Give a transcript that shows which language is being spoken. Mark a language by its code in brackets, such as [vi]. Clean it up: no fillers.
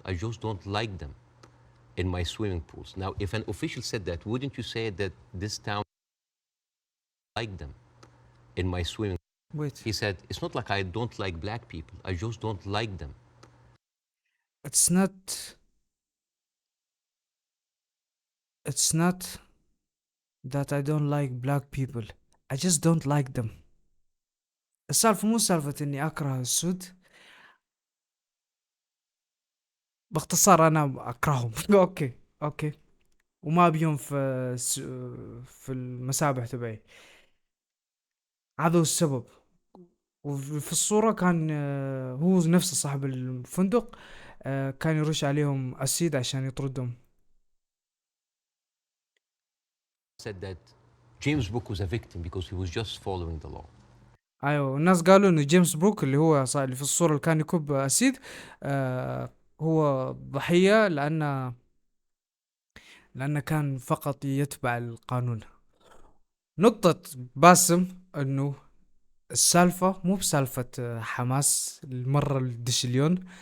[en] I just don't like them in my swimming pools. Now, if an official said that, wouldn't you say that this town like them in my swimming pool? Wait. He said, it's not like I don't like black people. I just don't like them. It's not that I don't like black people. I just don't like them. [ar] السالفة مو سالفة اني اكره السود. باختصار انا اكرههم. اوكي وما ابيهم في المسابح تبعي. هذا هو السبب. وفي الصورة كان هو نفسه صاحب الفندق كان يرش عليهم أسيد عشان يطردهم. [en] Said that James Brooke was a victim because he was just following the law. [ar] ايوه الناس قالوا انه جيمس بروك اللي هو اللي في الصورة اللي كان يكب أسيد هو ضحية لأنه كان فقط يتبع القانون. نقطة باسم انه السالفة مو بسالفة حماس المرة الدشليون.